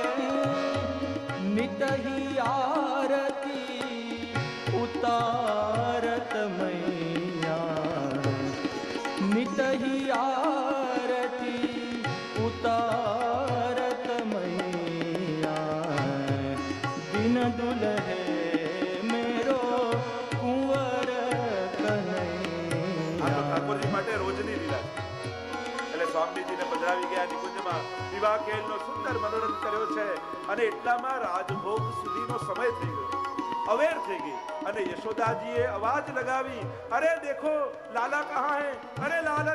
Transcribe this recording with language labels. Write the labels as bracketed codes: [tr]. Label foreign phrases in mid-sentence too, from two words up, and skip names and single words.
[hi] नित ही आरती उतारत मैया, नित ही आरती उतारत मैया, दिन दुल्हे मेरो कुंवर कन्हैया. [gu] ઠાકોરજી માટે રોજની લીલા છે. એટલે સ્વામીજીને પધરાવી ગયા નિકુંજમાં, વિવાહ ખેલનો સુંદર મનોરથ કર્યો છે અને એટલામાં રાજભોગ સુધીનો સમય થઈ ગયો, અવેર થઈ ગઈ અને યશોદાજીએ અવાજ લગાવી, [hi] अरे देखो लाला कहा है, [gu] અરે લાલન.